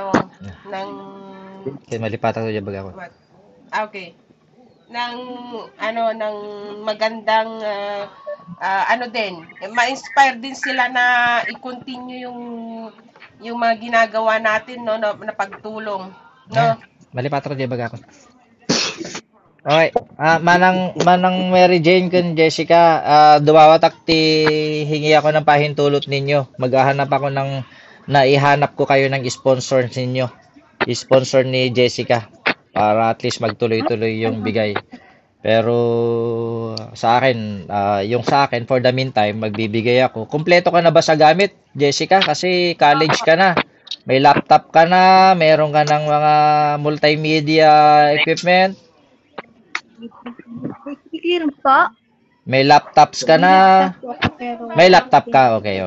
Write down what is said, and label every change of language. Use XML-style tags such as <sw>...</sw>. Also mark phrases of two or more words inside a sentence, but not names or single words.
<tl>Okay, malipatan ko dyan baga ako. Okay. Ng magandang din, ma-inspire din sila na i-continue yung mga ginagawa natin na pagtulong, no? Malipatan ko dyan baga ako. Okay. Manang Mary Jane kun Jessica,</tl> <ilo>dumawatak ti</ilo> <tl>hingi ako ng pahintulot ninyo. Maghahanap ako ihanap ko kayo ng sponsor ninyo. Sponsor ni Jessica para</tl> <en>at least</en> <tl>magtuloy-tuloy yung bigay. Pero sa akin, yung sa akin</tl> <en>for the meantime,</en> <tl>magbibigay ako. Kumpleto ka na ba sa gamit, Jessica? Kasi college ka na. May laptop ka na, meron ka ng mga</tl> <en>multimedia equipment.</en> <tl>Po? May laptops ka na. May laptop ka. Okay.</tl>